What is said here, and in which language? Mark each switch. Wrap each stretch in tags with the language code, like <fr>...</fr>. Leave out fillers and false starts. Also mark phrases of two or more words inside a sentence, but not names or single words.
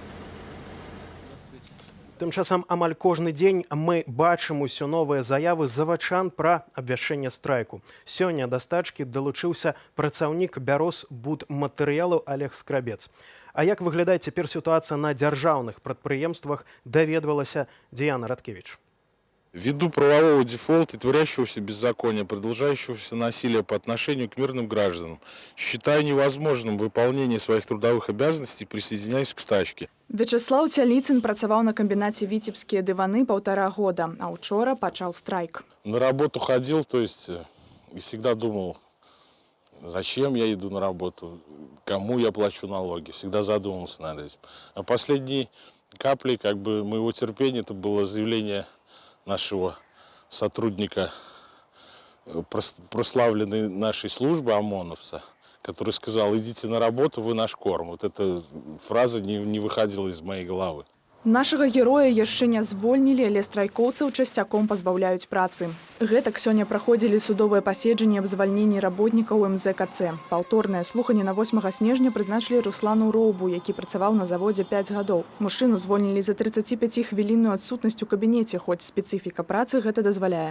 <be>Тым часам амаль кожны дзень мы бачым усё новыя заявы завачан пра абвяшчэнне страйку. Сёння да стачкі далучыўся працаўнік бярозбудматэрыялаў Олег Скрабец. А як выглядае цяпер сітуацыя на дзяржаўных прадпрыемствах, даведвалася Діяна Радкевіч.</be> <ru>Ввиду правового дефолта и творящегося беззакония, продолжающегося насилия по отношению к мирным гражданам, считаю невозможным выполнение своих трудовых обязанностей, присоединяюсь к стачке.</ru> <be>Вячеслав Цяліцын працаваў на камбінаце «Витебские дываны» 1,5 года, а учора пачаў страйк.</be> <ru>На работу ходил, то есть и всегда думал, зачем я иду на работу, кому я плачу налоги, всегда задумывался над этим. А последней каплей моего терпения это было заявление нашего сотрудника, прославленной нашей службы, ОМОНовца, который сказал: идите на работу, вы наш корм. Вот эта фраза не выходила из моей головы.</ru> <be>Нашага героя яшчэ не звольнілі, але страйкоўцаў часцяком пазбаўляюць працы. Гэтак сёння праходзілі судовыя паседжанні аб звальненні работнікаў МЗКЦ. Паўторнае слуханне на 8 снежня прызначылі Руслану Роўбу, які працаваў на заводзе 5 гадоў. Мужчыну звольнілі за 35-хвілінную адсутнасць у кабінеце, хоць спецыфіка працы гэта дазваляе.</be>